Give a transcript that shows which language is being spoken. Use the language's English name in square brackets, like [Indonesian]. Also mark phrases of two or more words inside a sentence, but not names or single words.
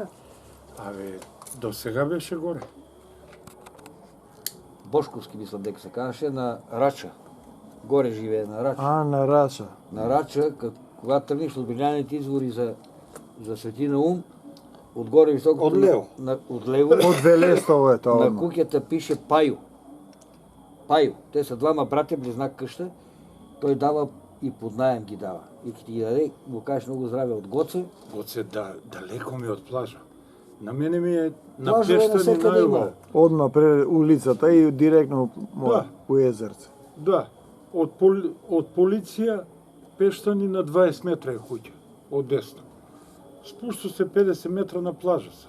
[Bulgarian] абе, до сега беше горе. Бошковски мислам дека се казваше, на Рача. Горе живее на Рача. А, на Раша. На Рача, когато тръгнеш от Бриляните извори за Свети Наум, отгоре високо... [Macedonian] Одлево. [Bulgarian] Отлево. [Macedonian] Од Велестово е тоа. На одма. куќата пише Пајо. Пајо. [Bulgarian] Те са двама братя, близнак къща. Той дава и под наем ги дава. И като ти ги даде, му кажеш много здраве от Гоце. [Macedonian] Гоце далеко ми е од плажа. На мене ми е на [Bulgarian] Плажове [Macedonian] Пештани [Bulgarian] навсекъде има. [Macedonian] најубаво. Одма пред улицата и директно Да. у езерце. Да, од полиција Пештани на 20 метра е куќа, од десно. Спушто се 50 метра на плажа са.